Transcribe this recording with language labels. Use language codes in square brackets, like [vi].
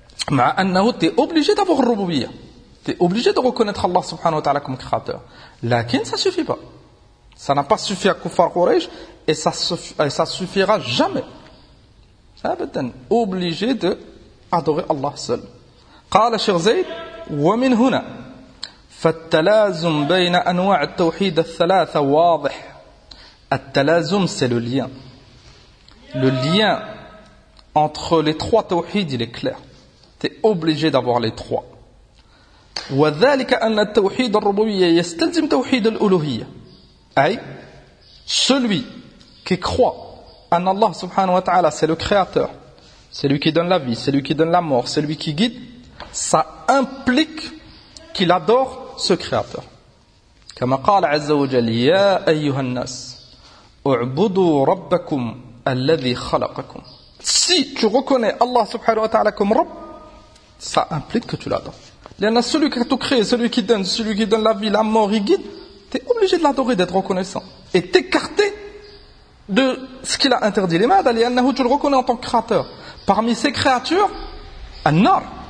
[ar] Ma'a annahu, [fr] tu es obligé d'avoir rububiyya. Tu es obligé de reconnaître Allah subhanahu wa ta'ala comme créateur. Lakin, ça ne suffit pas. Ça n'a pas suffi à Kuffar Quraysh et ça ne suffira jamais. Ça va être obligé d'adorer Allah seul. [ar] Qala Cheikh Zayd, wa min huna. فالتلازم بين أنواع التوحيد الثلاثة واضح. التلازم [fr] c'est le lien. Le lien entre les trois tawhid il est clair. T'es obligé d'avoir les trois. [ar] وذلك أن التوحيد الربوبية يستلزم توحيد الألوهية. أي [fr] celui qui croit en Allah subhanahu wa ta'ala c'est le créateur. C'est lui qui donne la vie, c'est lui qui donne la mort, c'est lui qui guide. Ça implique qu'il adore ce créateur. [ar] كما قال عز وجل يا أيها الناس اعبدوا ربكم الذي خلقكم. [fr] Si tu reconnais Allah subhanahu wa ta'ala comme Rabb, ça implique que tu l'adores. Celui qui a tout créé, celui qui donne la vie, la mort, il guide, tu es obligé de l'adorer, d'être reconnaissant. Et t'écarter de ce qu'il a interdit. Tu le reconnais en tant que créateur. Parmi ces créatures, النار.